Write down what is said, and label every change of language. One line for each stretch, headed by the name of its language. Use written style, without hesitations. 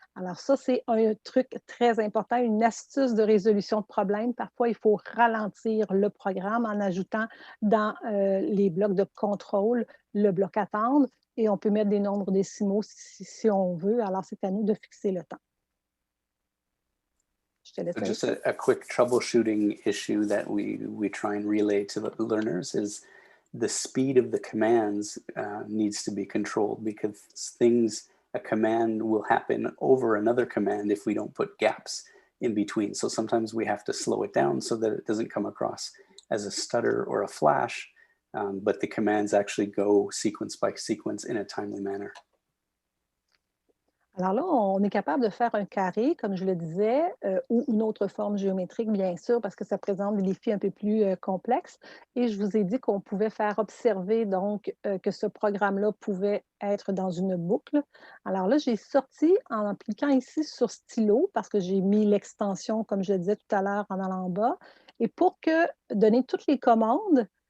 French: Alors ça, c'est un truc très important, une astuce de résolution de problème. Parfois, il faut ralentir le programme en ajoutant dans les blocs de contrôle le bloc attendre et on peut mettre des nombres décimaux si on veut. Alors, c'est à nous de fixer le temps.
English: So just a quick troubleshooting issue that we try and relay to the learners is the speed of the commands needs to be controlled because a command will happen over another command if we don't put gaps in between. So sometimes we have to slow it down so that it doesn't come across as a stutter or a flash, but the commands actually go sequence by sequence in a timely manner.
French: Alors là, on est capable de faire un carré, comme je le disais, ou une autre forme géométrique, bien sûr, parce que ça présente des défis un peu plus complexes. Et je vous ai dit qu'on pouvait faire observer donc que ce programme-là pouvait être dans une boucle. Alors là, j'ai sorti en cliquant ici sur stylo, parce que j'ai mis l'extension, comme je le disais tout à l'heure, en allant en bas. Et pour donner toutes les commandes,